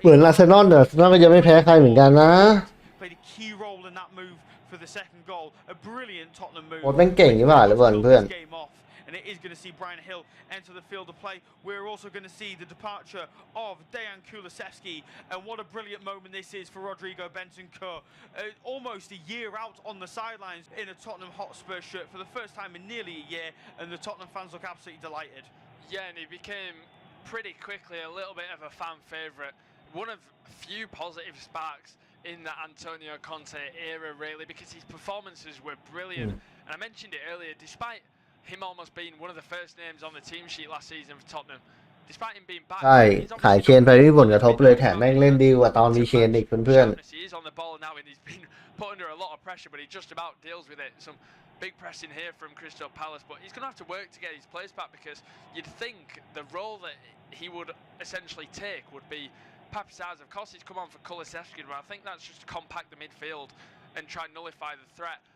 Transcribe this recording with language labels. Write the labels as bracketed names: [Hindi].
[Thai] เหมือนอาร์เซนอลก็ยังไม่แพ้ใครเหมือนกันนะ [English] Played a key role in that move for the second goal. A brilliant Tottenham move. [Thai] โอ้แม่งเก่งนี่หว่าเลยเพื่อน [English] And it is going to see Bryan Gil enter the field of play. We're also going to see the departure of Dejan Kulusevski, and what a brilliant moment this is for Rodrigo Bentancur. Almost a year out on the sidelines in a Tottenham Hotspur shirt for the first time in nearly a year, and the Tottenham fans look absolutely delighted. Yeah, and he became pretty quickly a little bit of a fan favourite. One of few positive sparks in the Antonio Conte era, really, because his performances were brilliant. And I mentioned it earlier, despite him almost being one of the first names on the team sheet last season for Tottenham, despite him being back. [Thai] ใช่ขายเคนไปไม่มีผลกระทบเลยแถมแม่งเล่นดีกว่าตอนมีเคนอีกเพื่อน [English] He is on the ball now, and he's been put under a lot of pressure, but he just about deals with it. Some big pressing here from Crystal Palace, but he's going to have to work to get his place back, because you'd think the role that he would essentially take would be Papizar's. Of course, he's come on for Kulusevski, but I think that's just to compact the midfield and try and nullify the threat